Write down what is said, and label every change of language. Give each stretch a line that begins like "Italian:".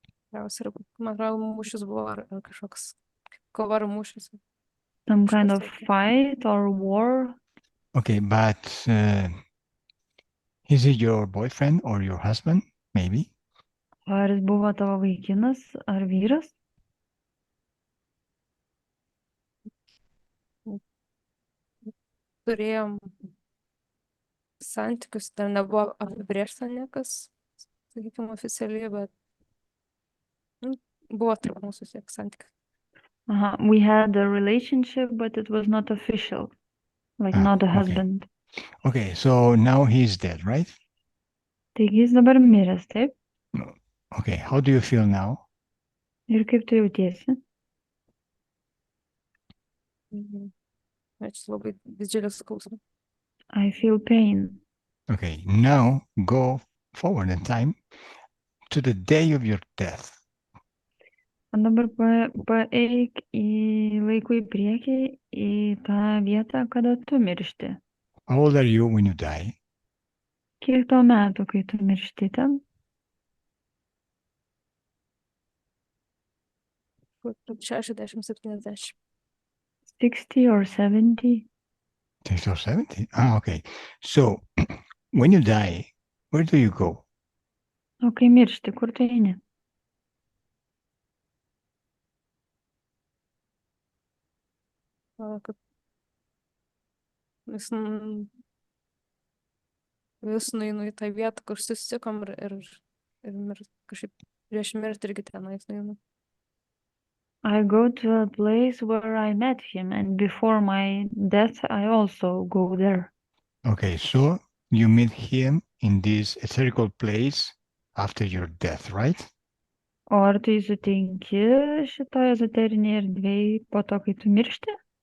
Lithuanian: Tikriausiai, man atrodo, mūšis buvo ar kažkoks kova ar mūšis.
English: Some kind of fight or war? Okay, but is he your boyfriend or your husband? Maybe.
Lithuanian: Ar jis buvo tavo vaikinas ar vyras? Turėjom santykius, dar nebuvo apibrėžta niekas, sakykime, oficialiai, bet buvo tarp mūsų santykių.
English: We had a relationship, but it was not official. Like not a husband. Okay, so now he's dead, right?
Lithuanian: Taigi jis dabar miręs, taip?
English: Okay, how do you feel now?
Lithuanian: Ir kaip tu jautiesi? Ačiū, labai didžiulis skausmas.
English: I feel pain. Okay, now go forward in time to the day of your death.
Lithuanian: O dabar paeik į laikų į priekį, į tą vietą, kada tu miršti.
English: How old are you when you die?
Lithuanian: Kiek tau metų, kai tu miršti ten? 60-70.
English: 60 or 70? 60 or 70? Okay. So, when you die, where do you go?
Lithuanian: O kai miršti, kur tu eini? Kad vis nueinu į tą vietą, kur susitikom ir kažkaip prieš mirtį irgi tenais nueinu.
English: I go to a place where I met him and before my death I also go there. Okay, so you meet him in this etherical place after your death, right?
Lithuanian: O ar tu jį sutinki šitoje ezoterinėje erdvėje po to, kai tu miršti?